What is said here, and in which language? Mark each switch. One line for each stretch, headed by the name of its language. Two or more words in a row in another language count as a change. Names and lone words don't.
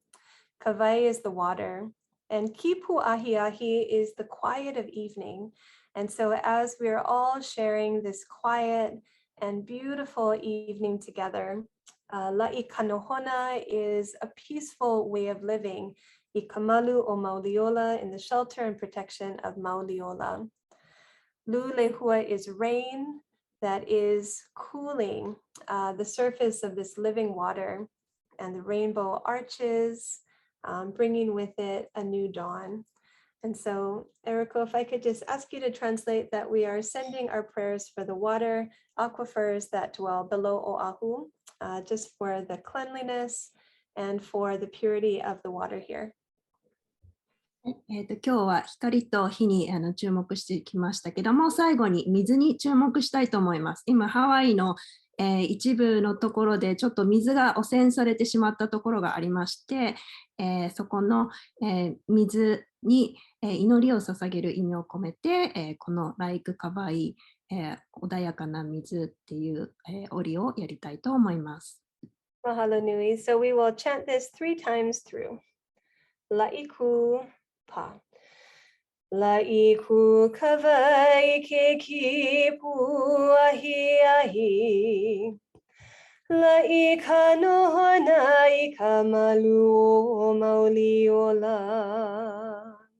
English: Kawai is the water, and
Hawaiian: Kipu Ahi Ahi
English: is the quiet of evening. And so as we are all sharing this quiet and beautiful evening together, La'ikanohona is a peaceful way of living.
Hawaiian: Ikamalu o Mauliola,
English: in the shelter and protection of Mauliola. Lulehua is rain that is cooling the surface of this living water, and the rainbow arches, bringing with it a new dawn. And so, Eriko, if I could just ask you to translate that we are sending our prayers for the water aquifers that dwell below Oahu, just for the cleanliness and for the purity of the water here.
Japanese: 今日は光と火に注目してきましたけども、最後に水に注目したいと思います。今ハワイの、一部のところでちょっと水が汚染されてしまったところがありまして、そこの、水に、祈りを捧げる意味を込めて、このライクカバイ、穏やかな水っていう、折をやりたいと思います。
Hawaiian: Mahalo nui.
English: So we will chant this 3 times through.
Hawaiian: La'iku pa. La'iku kawai ke kipu ahi ahi. La'ika no hana ika malu o mauliola.